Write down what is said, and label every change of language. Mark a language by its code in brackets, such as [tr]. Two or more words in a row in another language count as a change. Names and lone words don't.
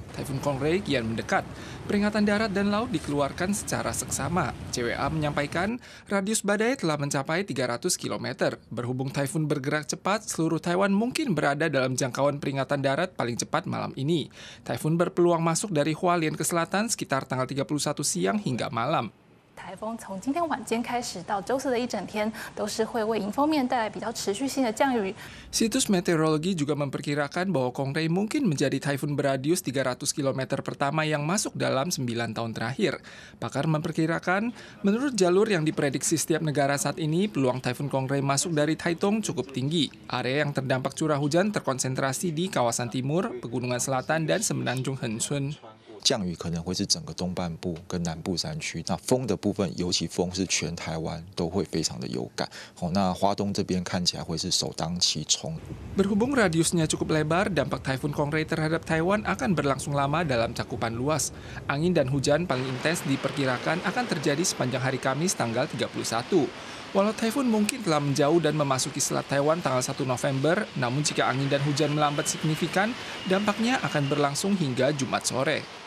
[id] Taifun Kongre kian mendekat. Peringatan darat dan laut dikeluarkan secara seksama. CWA menyampaikan radius badai telah mencapai 300 km. Berhubung taifun bergerak cepat, seluruh Taiwan mungkin berada dalam jangkauan peringatan darat paling cepat malam ini. Taifun berpeluang masuk dari Hualien ke selatan sekitar tanggal 31 siang hingga malam. [zh] 台风从今天晚间开始到周四的一整天，都是会为迎风面带来比较持续性的降雨。 [id] Situs meteorologi juga memperkirakan bahwa Kongre mungkin menjadi taifun beradius 300 km pertama yang masuk dalam 9 tahun terakhir. Pakar memperkirakan, menurut jalur yang diprediksi setiap negara saat ini, peluang taifun Kongre masuk dari Taitung cukup tinggi. Area yang terdampak curah hujan terkonsentrasi di kawasan timur, pegunungan selatan, dan semenanjung Hengchun. [zh] 降雨可能会是整个东半部跟南部山区，那风的部分，尤其风是全台湾都会非常的有感。那花东这边看起来会是首当其冲。 [id] Berhubung radiusnya cukup lebar, dampak taifun Kongre terhadap Taiwan akan berlangsung lama dalam cakupan luas. Angin dan hujan paling intens diperkirakan akan terjadi sepanjang hari Kamis tanggal 31. Walau taifun mungkin telah menjauh dan memasuki selat Taiwan tanggal 1 November, namun jika angin dan hujan melambat signifikan, dampaknya akan berlangsung hingga Jumat sore.